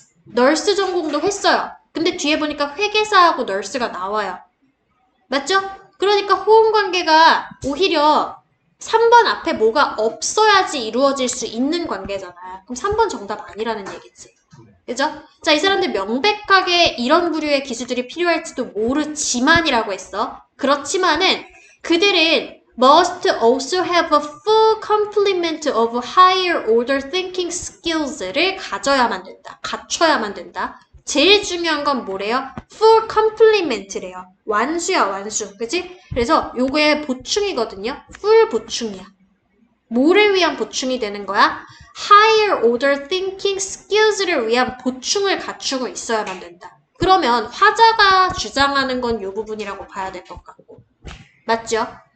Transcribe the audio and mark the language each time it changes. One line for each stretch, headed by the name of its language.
Korean: 널스 전공도 했어요. 근데 뒤에 보니까 회계사하고 널스가 나와요. 맞죠? 그러니까 호응 관계가 오히려 3번 앞에 뭐가 없어야지 이루어질 수 있는 관계잖아. 그럼 3번 정답 아니라는 얘기지. 그죠? 자, 이 사람들 명백하게 이런 부류의 기술들이 필요할지도 모르지만이라고 했어. 그렇지만은 그들은
English: must also have a full complement of higher order thinking skills를
Korean: 가져야만 된다. 갖춰야만 된다. 제일 중요한 건 뭐래요? full complement래요. 완수야, 완수. 그치? 그래서 요거의 보충이거든요. full 보충이야. 뭐를 위한 보충이 되는 거야?
English: higher order thinking skills
Korean: 를 위한 보충을 갖추고 있어야만 된다. 그러면 화자가 주장하는 건 요 부분이라고 봐야 될 것 같고. 맞죠?